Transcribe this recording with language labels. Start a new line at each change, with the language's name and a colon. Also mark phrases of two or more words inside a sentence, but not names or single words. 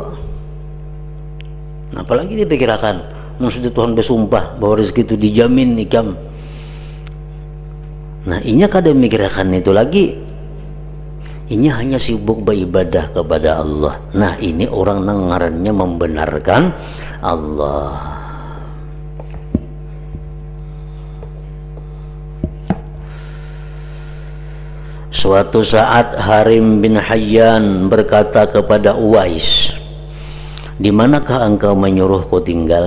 Indonesian: Nah, apalagi dipikirkan, maksudnya Tuhan bersumpah bahwa rezeki itu dijamin ikam.
Banjar: Nah, inya kada mikirkan itu lagi.
Indonesian: Inya hanya sibuk beribadah kepada Allah.
Banjar: Nah, ini orang nang ngarannya membenarkan Allah.
Indonesian: Suatu saat Harim bin Hayyan berkata kepada Uwais, di manakah engkau menyuruhku tinggal?